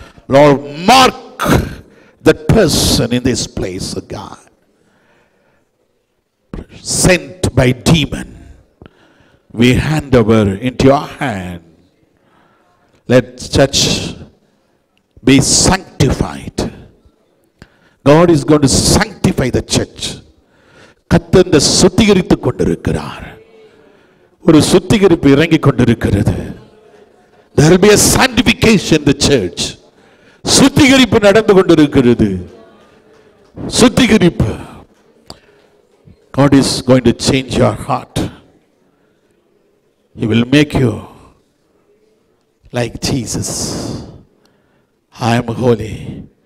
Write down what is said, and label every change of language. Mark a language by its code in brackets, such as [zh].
[en] Lord, mark that person in this place, oh God, sent by demon. We hand over into your hand. Let church be sanctified. God is going to sanctify the church. [ta] கர்த்தர் சுத்திகரித்துக் கொண்டிருக்கிறார். ஒரு சுத்திகரிப்பு இறங்கிக் கொண்டிருக்கிறது. [en] There will be a sanctification in the church. [ta] சுத்திகரிப்பு நடந்து கொண்டிருக்கிறது. சுத்திகரிப்பு. [en] God is going to change your heart. He will make you like Jesus. I am holy.